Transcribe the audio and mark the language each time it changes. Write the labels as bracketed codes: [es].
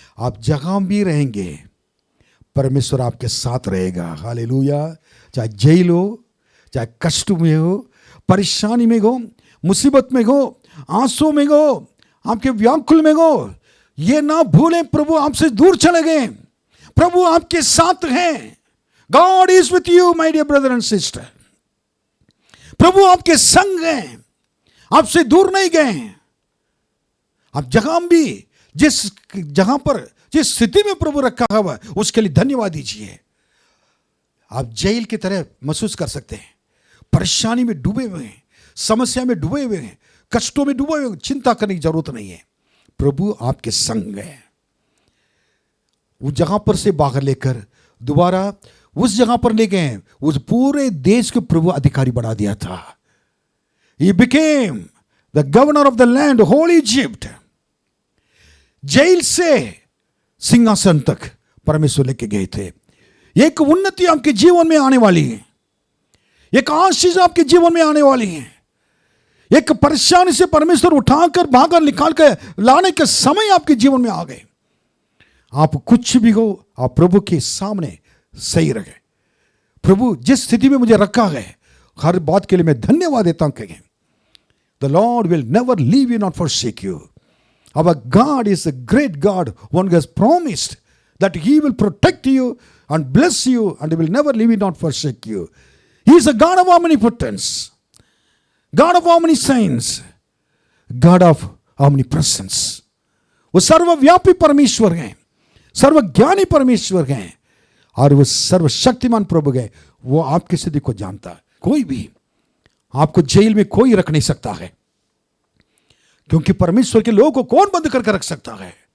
[hi] आप जहां भी रहेंगे, परमेश्वर आपके साथ रहेगा। हालेलुया। चाहे जेल हो, चाहे कष्ट में हो, परेशानी में हो, मुसीबत में हो, आंसू में हो, आपके व्याकुल में हो, ये ना भूलें प्रभु आपसे दूर चले गए, प्रभु आपके साथ हैं। [en] God is with you, my dear brother and sister. [hi] प्रभु आपके संग हैं, आपसे दूर नहीं गए। आप जहां भी, जिस जहां पर, जिस स्थिति में प्रभु रखा हुआ है, उसके लिए धन्यवाद दीजिए। आप जेल की तरह महसूस कर सकते हैं, परेशानी में डूबे हुए हैं, समस्या में डूबे हुए हैं, कष्टों में डूबे हुए हैं, चिंता करने की जरूरत नहीं है। प्रभु आपके संग है। उस जगह पर से बाहर लेकर दोबारा उस जगह पर ले गए, उस पूरे देश के प्रभु अधिकारी बना दिया था। [en] He became the governor of the land, whole Egypt. [hi] Jail से सिंहासन तक परमेश्वर लेके गए थे। एक उन्नति आपके जीवन में आने वाली है, एक आशीष आपके जीवन में आने वाली है। एक परेशानी से परमेश्वर उठाकर बाहर निकाल कर लाने के समय आपके जीवन में आ गए। आप कुछ भी हो, आप प्रभु के सामने सही रहे। प्रभु जिस स्थिति में मुझे रखा है, हर बात के लिए मैं धन्यवाद देता हूं। कहें, [en] The Lord will never leave you not forsake you. Our God is a great God, one who has promised that He will protect you and bless you and He will never leave you not forsake you. He is a God of omnipotence, God of omniscience, God of omnipresence. [hi] वो सर्वव्यापी परमेश्वर हैं, सर्वज्ञानी परमेश्वर हैं और वो सर्वशक्तिमान प्रभु है। वो आपकी स्थिति को जानता है। कोई भी आपको जेल में कोई रख नहीं सकता है, क्योंकि परमेश्वर के लोगों को कौन बंद करके रख सकता है?